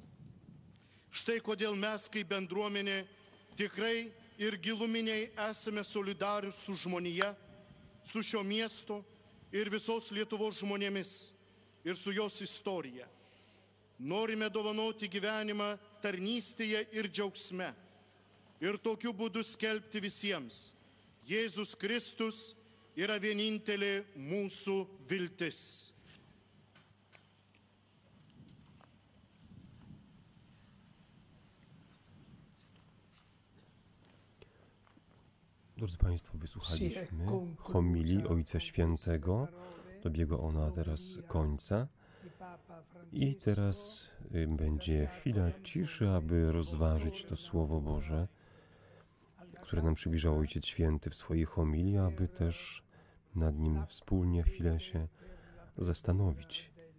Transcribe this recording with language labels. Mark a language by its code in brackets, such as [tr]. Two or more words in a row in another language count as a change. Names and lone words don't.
[lt] Štai kodėl mes kaip bendruomenė tikrai ir giluminiai esame solidarius su žmonija, su šio miesto ir visos Lietuvos žmonėmis ir su jos istorija. Norime dovanoti gyvenimą tarnystėje ir džiaugsme ir tokiu būdu skelbti visiems. Jėzus Kristus yra vienintelė mūsų viltis. [pl] Drodzy Państwo, wysłuchaliśmy homilii Ojca Świętego. Dobiega ona teraz końca. I teraz będzie chwila ciszy, aby rozważyć to Słowo Boże, które nam przybliżał Ojciec Święty w swojej homilii, aby też nad nim wspólnie chwilę się zastanowić.